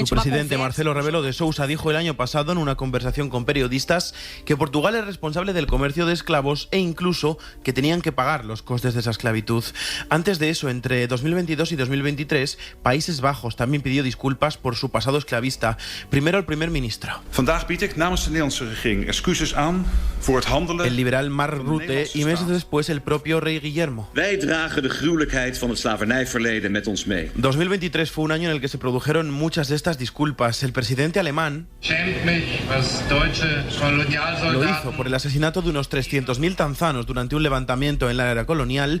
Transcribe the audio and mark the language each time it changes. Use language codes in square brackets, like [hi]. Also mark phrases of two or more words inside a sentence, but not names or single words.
[es] Su presidente Marcelo Rebelo de Sousa dijo el año pasado en una conversación con periodistas que Portugal es responsable del comercio de esclavos e incluso que tenían que pagar los costes de esa esclavitud. Antes de eso, entre 2022 y 2023, Países Bajos también pidió disculpas por su pasado esclavista. Primero el primer ministro. [nl] Vandaag bied ik namens de Nederlandse [es] El liberal Mark Rutte y meses después el propio rey Guillermo. 2023 fue un año en el que se produjeron muchas de estas disculpas. El presidente alemán lo hizo por el asesinato de unos 300.000 tanzanos durante un levantamiento en la era colonial.